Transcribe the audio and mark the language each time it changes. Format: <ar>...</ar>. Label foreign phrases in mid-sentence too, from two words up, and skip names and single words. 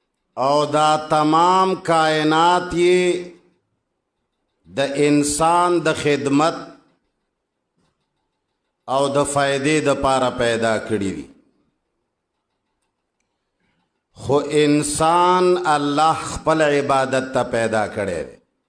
<ps>او دا تمام کائنات یہ د انسان د خدمت او د فائدې د پاره پیدا کړی دي خو انسان الله خپل عبادت ته پیدا کړی دی</ps>